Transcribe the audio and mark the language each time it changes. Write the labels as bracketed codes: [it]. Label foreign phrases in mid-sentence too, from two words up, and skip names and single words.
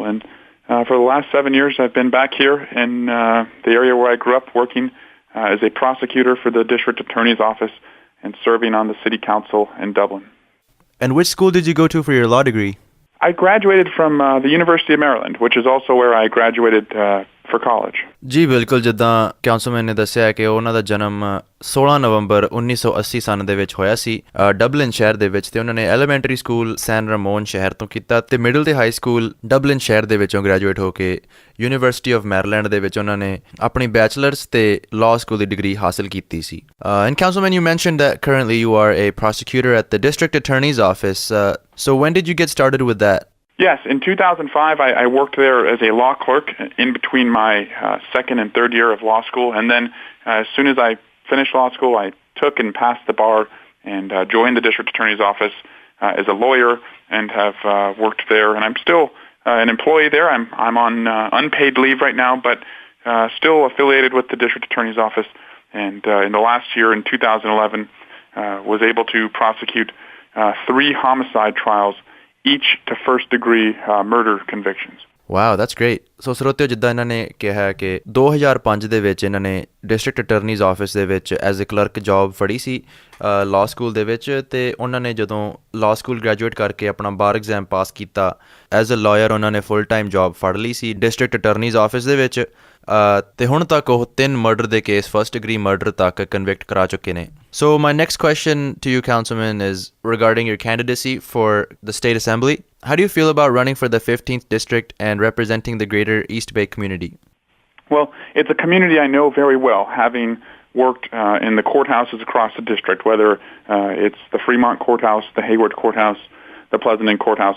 [en] And for the last 7 years, I've been back here in the area where I grew up, working as a prosecutor for the district attorney's office and serving on the city council in Dublin. And which school did you go to for your law degree? I graduated from the University of Maryland, which is also where I graduated for college. [pa] ਜੀ ਬਿਲਕੁਲ, ਜਿੱਦਾਂ ਕਾਉਂਸਲਮੈਨ ਨੇ ਦੱਸਿਆ ਕਿ ਉਹਨਾਂ ਦਾ ਜਨਮ 16 ਨਵੰਬਰ 1980 ਸਨ ਦੇ ਵਿੱਚ ਹੋਇਆ ਸੀ ਡਬਲਿਨ ਸ਼ਹਿਰ ਦੇ ਵਿੱਚ, ਤੇ ਉਹਨਾਂ ਨੇ [en] elementary school [pa] ਸੈਨ ਰਮੋਨ ਸ਼ਹਿਰ ਤੋਂ ਕੀਤਾ ਤੇ ਮਿਡਲ ਤੇ [en] high school [pa] ਡਬਲਿਨ ਸ਼ਹਿਰ ਦੇ ਵਿੱਚੋਂ ਗ੍ਰੈਜੂਏਟ ਹੋ ਕੇ ਯੂਨੀਵਰਸਿਟੀ ਆਫ ਮੈਰੀਲੈਂਡ ਦੇ ਵਿੱਚ ਉਹਨਾਂ ਨੇ ਆਪਣੀ ਬੈਚਲਰਸ ਤੇ [en] law school [pa] ਦੀ ਡਿਗਰੀ ਹਾਸਲ ਕੀਤੀ ਸੀ। [en] And Councilman, you mentioned that currently you are a prosecutor at the district attorney's office. So when did you get started with that? Yes, in 2005, I worked there as a law clerk in between my second and third year of law school. And then as soon as I finished law school, I took and passed the bar and joined the district attorney's office as a lawyer and have worked there. And I'm still an employee there. I'm on unpaid leave right now, but still affiliated with the district attorney's office. And in the last year, in 2011, was able to prosecute 3 homicide trials, each to first-degree murder convictions. Wow, that's great. [pa] ਸੋ ਸਰੋਤਿਓ, ਜਿੱਦਾਂ ਇਹਨਾਂ ਨੇ ਕਿਹਾ ਕਿ 2005 ਦੇ ਵਿੱਚ ਇਹਨਾਂ ਨੇ [en] district attorney's office [pa] ਦੇ ਵਿੱਚ [en] as a clerk job [pa] ਫੜੀ ਸੀ [en] law school [pa] ਦੇ ਵਿੱਚ, ਤੇ ਉਹਨਾਂ ਨੇ ਜਦੋਂ [en] law school [pa] ਗ੍ਰੈਜੂਏਟ ਕਰਕੇ ਆਪਣਾ [en] bar exam [pa] ਪਾਸ ਕੀਤਾ [en] as a lawyer, [pa] ਉਹਨਾਂ ਨੇ [en] full time job [pa] ਫੜ ਲਈ ਸੀ [en] district attorney's office [pa] ਦੇ ਵਿੱਚ, ਤੇ ਹੁਣ ਤੱਕ ਉਹ 3 ਮਰਡਰ ਦੇ ਕੇਸ [en] first degree murder [pa] ਤੱਕ ਕਨਵਿਕਟ ਕਰਾ ਚੁੱਕੇ ਨੇ। [en] So my next question to you, Councilman, is regarding your candidacy for the State Assembly. How do you feel about running for the 15th District and representing the greater East Bay community? Well, it's a community I know very well, having worked in the courthouses across the district, whether it's the Fremont Courthouse, the Hayward Courthouse, the Pleasanton Courthouse.